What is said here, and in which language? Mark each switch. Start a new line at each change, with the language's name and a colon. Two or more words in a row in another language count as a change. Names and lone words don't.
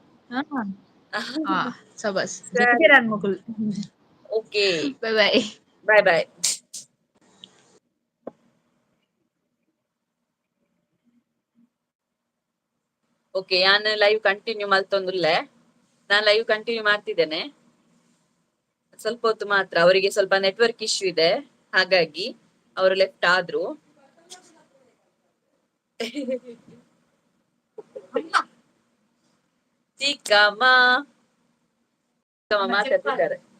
Kannada: ಸಬಸ್ ಸರಿ ಮೊಕುಲ್ ಓಕೆ
English: bye bye. bye bye.
Tulu: ಓಕೆ ಯಾನ್
English: live continue
Tulu: ಮಲ್ತೊಂದುಲ್ಲೆ
Kannada: ನಾನ್ ಲೈವ್ ಕಂಟಿನ್ಯೂ ಮಾಡ್ತಿದ್ದೇನೆ. ಸ್ವಲ್ಪ ಹೊತ್ತು ಮಾತ್ರ ಅವರಿಗೆ ಸ್ವಲ್ಪ
English: network issue
Kannada: ಇದೆ ಹಾಗಾಗಿ ಅವರು ಲೆಫ್ಟ್ ಆದ್ರು. ಚಿಕ್ಕಮ್ಮ ಮಾತಾಡ್ತಿದ್ದಾರೆ.